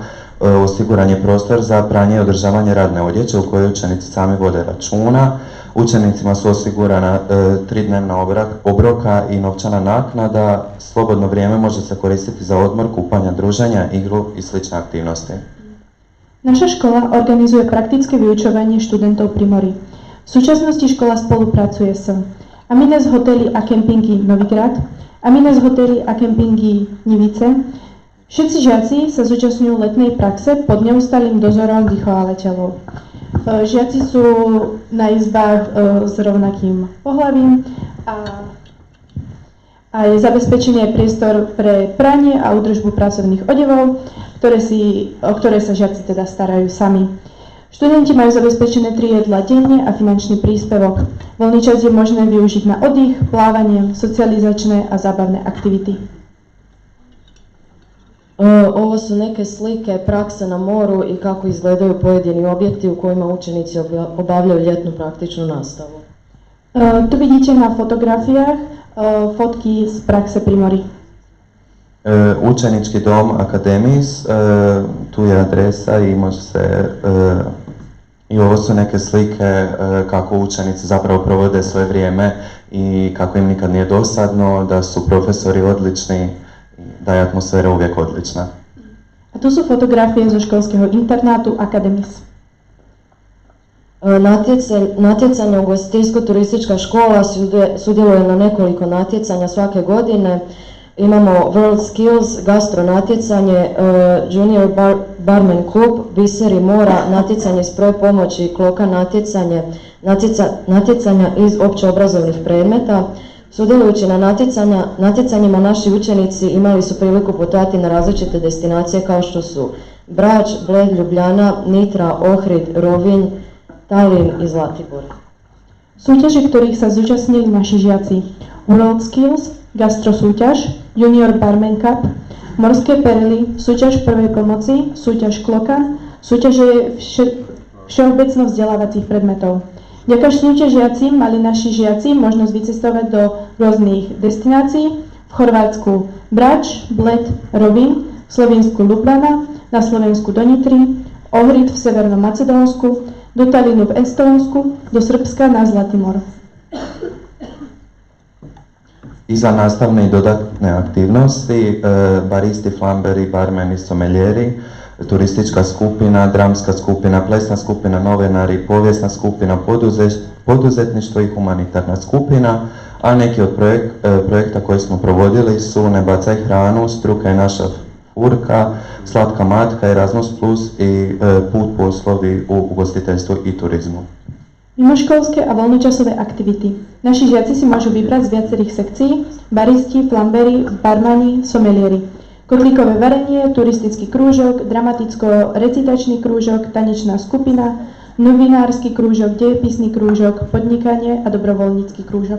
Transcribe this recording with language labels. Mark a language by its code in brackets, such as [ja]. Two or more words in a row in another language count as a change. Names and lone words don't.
[hr] Osiguran je prostor za pranje i održavanje radne odjeće u kojoj učenici sami vode računa. Učenicima su osigurana 3-dnevna obroka i novčana naknada. Slobodno vrijeme može se koristiti za odmor, kupanja, druženja, igru i slične aktivnosti. [sk] Naša škola organizuje praktické vyučovanie študentov pri mori. V súčasnosti škola spolupracuje s Amines hotely a kempingy Novigrad, Amines hotely a kempingy Nivice. Všetci žiaci sa zúčastňujú letnej praxe pod neustálým dozorom vychovávateľov. Žiaci sú na izbách s rovnakým pohlavím a je zabezpečený priestor pre pranie a údržbu pracovných odevov, o ktoré sa žiaci teda starajú sami. Študenti majú zabezpečené 3 jedlá denne a finančný príspevok. Voľný čas je možné využiť na oddych, plávanie, socializačné a zábavné aktivity. [hr] Ovo su neke slike prakse na moru i kako izgledaju pojedini objekti u kojima učenici obavljaju ljetnu praktičnu nastavu. [sk] Tu vidíte na fotografijách fotky z praxe pri mori. [hr] Učenički dom Akademis, tu je adresa i može se i ovo su neke slike kako učenici zapravo provode svoje vrijeme i kako im nikad nije dosadno, da su profesori odlični, da je atmosfera uvijek odlična. A tu su fotografije [sk] zo školského internátu [hr] Akademis. Natjecanje ugostiteljsko-turistička škola sudjeluje na nekoliko natjecanja svake godine. Imamo World Skills, gastro natjecanje, Junior Barman klub, Biseri mora, natjecanje sproj pomoći, kloka natjecanja iz općeobrazovnih predmeta. Sudjelujući na natjecanjima naši učenici imali su priliku putovati na različite destinacije kao što su Brač, Bled, Ljubljana, Nitra, Ohrid, Rovinj, Tallinn i Zlatibor. [sk] Súťaže, ktorých sa zúčastnili naši žiaci: World Skills, gastro súťaž, Junior Barman Cup, morské perly, súťaž prvej pomoci, súťaž kloka, súťaže všeobecno vzdelávacích predmetov. Vďaka súťažiaci mali naši žiaci možnosť vycestovať do rôznych destinácií: v Chorvátsku Brač, Bled, Rovinj, v Slovensku Ljubljana, na Slovensku do Nitry, Ohrid v Severnom Macedónsku, do Tallinnu v Estónsku, do Srbska na Zlatimor. [hr] I za nastavne i dodatne aktivnosti, baristi, flamberi, barmeni, someljeri, turistička skupina, dramska skupina, plesna skupina, novinari, povijesna skupina, poduzetništvo i humanitarna skupina, a neki od projekta koji smo provodili su Ne bacaj hranu, Struka je naša furka, Slatka matka, Erasmus plus i Put poslovi u ugostiteljstvu i turizmu. [sk] Mimoškolské a voľnočasové aktivity. Naši žiaci si môžu vybrať z viacerých sekcií: baristi, flamberi, barmani, somelieri. Kotlíkové varenie, turistický krúžok, dramaticko-recitačný krúžok, tanečná skupina, novinársky krúžok, dejepisný krúžok, podnikanie a dobrovoľnícky krúžok.